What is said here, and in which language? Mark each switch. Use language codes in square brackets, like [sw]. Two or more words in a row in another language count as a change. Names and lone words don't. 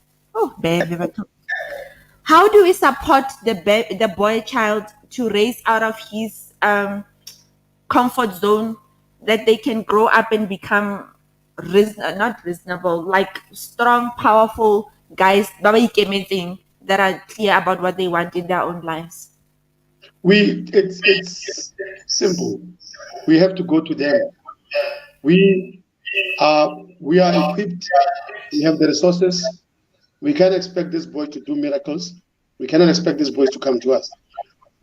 [en] Oh, baby, how do we support the boy child to raise out of his comfort zone, that they can grow up and become not reasonable, like strong, powerful guys [st] ba ba ikemetseng, [en] that are clear about what they want in their own lives? It's simple. We have to go to them. We we are equipped. We have the resources. We can't expect this boy to do miracles. We cannot expect these boys to come to us.